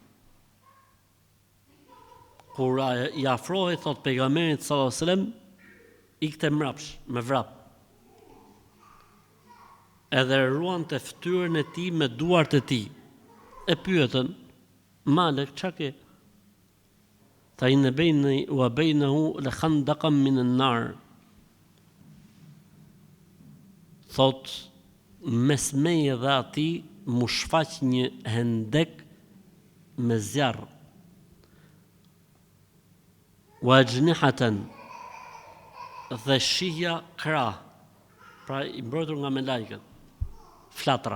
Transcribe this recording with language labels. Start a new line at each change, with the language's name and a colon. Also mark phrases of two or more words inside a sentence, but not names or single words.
Albanian: Kur I afrohej thot pejgamberit
Arabic: صلى الله عليه وسلم,
Albanian: ikte mrapsh me vrap. Edhe ruante fytyrën e tij me duart e tij. E pyetën, Malek, çka ke?
Arabic: Tha إن بيني وبينه لخندقا من النار.
Albanian: Thot mes meje dhe atij mu shfaq një hendek me zjarr.
Arabic: وأجنحة,
Albanian: dhe shija krah, pra I mbrojtur nga melajket, flatra.